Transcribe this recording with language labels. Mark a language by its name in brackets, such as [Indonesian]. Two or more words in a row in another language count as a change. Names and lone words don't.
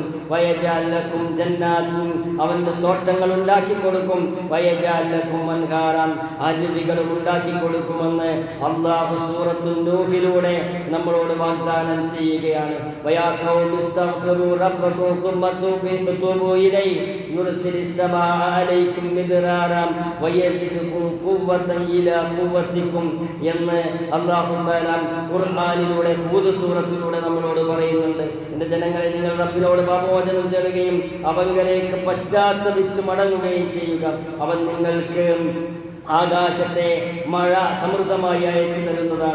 [Arabic] ويجعل لكم جنات, [Malayalam] അവന്റെ തോട്ടങ്ങൾ ഉണ്ടാക്കി കൊടുക്കും. [Arabic] ويجعل لكم أنهارا, [Malayalam] അരുവികളും ഉണ്ടാക്കി കൊടുക്കുമെന്ന് അല്ലാഹു സൂറത്തു നൂഹിലൂടെ നമ്മളോട് വാഗ്ദാനം ചെയ്യുകയാണ്. [Arabic] ويا قوم استغفروا ربكم ثم توبوا إليه يرسل السماء عليكم مدرارا ويزدكم قوة إلى قوتكم [Malayalam] എന്ന് അല്ലാഹു തആല ഖുർആനിലൂടെ ഹൂദ് സൂറത്തിലൂടെ നമ്മളോട് പറയുന്നുണ്ട്. എൻ്റെ ജനങ്ങളെ, നിങ്ങൾ റബ്ബിനോട് പാപമോചനം തേടുകയും അവങ്കലേക്ക് പശ്ചാത്തപിച്ച് മടങ്ങുകയും ചെയ്യുക. അവൻ നിങ്ങൾക്ക് ആകാശത്തെ മഴ സമൃദ്ധമായി അയച്ചു തരുന്നതാണ്.